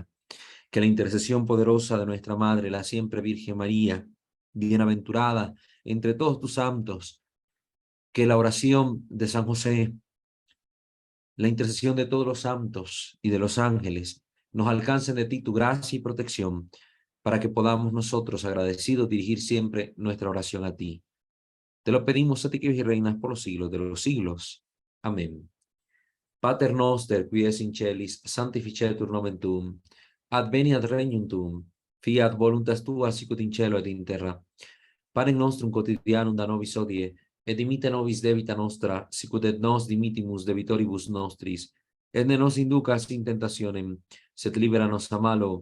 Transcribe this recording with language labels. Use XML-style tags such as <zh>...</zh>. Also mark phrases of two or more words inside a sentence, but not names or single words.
<es>Que la intercesión poderosa de nuestra Madre, la siempre Virgen María, bienaventurada entre todos tus santos, que la oración de San José, la intercesión de todos los santos y de los ángeles, nos alcancen de ti tu gracia y protección, para que podamos nosotros, agradecidos, dirigir siempre nuestra oración a ti. Te lo pedimos a ti que vives y reinas por los siglos de los siglos. Amén.</es> <la>Pater noster, qui es in celis, sanctificetur nomen tuum, adveniat regnum tuum, fiat voluntas tua sicut in cielo et in terra. Panem nostrum quotidianum da nobis hodie, et dimitte nobis debita nostra, sicut et nos dimittimus debitoribus nostris, et ne nos inducas in tentationem, sed libera nos a malo.</la>